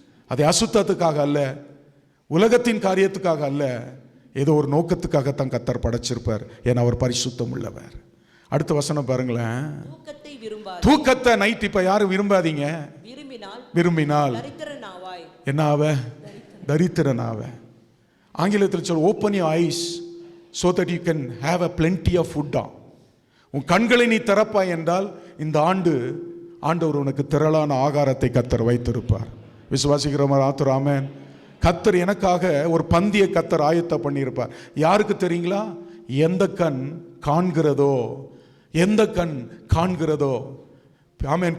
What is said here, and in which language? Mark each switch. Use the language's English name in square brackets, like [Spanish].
[Tamil] அதை அசுத்தத்துக்காக அல்ல, உலகத்தின் காரியத்துக்காக அல்ல, ஏதோ ஒரு நோக்கத்துக்காகத்தான் கர்த்தர் படைச்சிருப்பார். ஏன்னா அவர் பரிசுத்தம் உள்ளவர். அடுத்த வசனம் பாருங்களேன். தூக்கத்தை நைட் இப்ப யாரும் விரும்பாதீங்க. விரும்பினால் என்ன ஆவ? தரித்திரனாவ. ஆங்கிலத்தில் சொல், [English] Open your eyes so that you can have a plenty of food. [Tamil] உன் கண்களை நீ திறப்பாய் என்றால் இந்த ஆண்டவர் உனக்கு திரளான ஆகாரத்தை கர்த்தர் வைத்திருப்பார். விசுவாசிக்கிறவங்க ஆத்துர் ஆமென். கர்த்தர் எனக்காக ஒரு பந்திய கர்த்தர் ஆயத்த பண்ணியிருப்பார். யாருக்கு தெரியுங்களா? எந்த கண் காண்கிறதோ, எந்த கண் காண்கிறதோ. ஆமென்.